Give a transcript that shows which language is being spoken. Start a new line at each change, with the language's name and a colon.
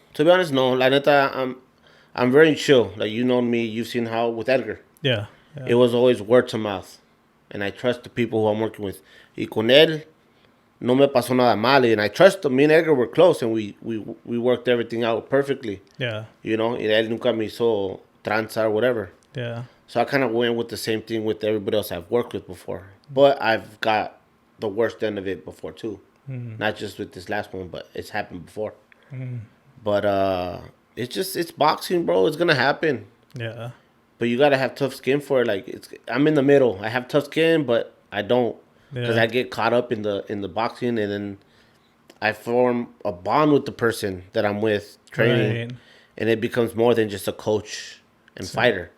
English: To be honest, no.
Spanish: La neta,
English: I'm very chill. Like, you know me, you've seen how with Edgar. Yeah. It was always word to mouth, and I trust the people who I'm working with.
Spanish: Y con él, no me pasó nada mal,
English: and I trust him. Me and Edgar were close, and we worked everything out perfectly. Yeah.
Spanish: Y él nunca me hizo tranza
English: or whatever. Yeah. So I kind of went with the same thing with everybody else I've worked with before. But I've got the worst end of it before, too. Not just with this last one, but it's happened before. But it's boxing, bro. It's going to happen. Yeah. But you gotta have tough skin for it. Like I'm in the middle. I have tough skin, but I don't because I get caught up in the boxing, and then I form a bond with the person that I'm with training, and it becomes more than just a coach and fighter.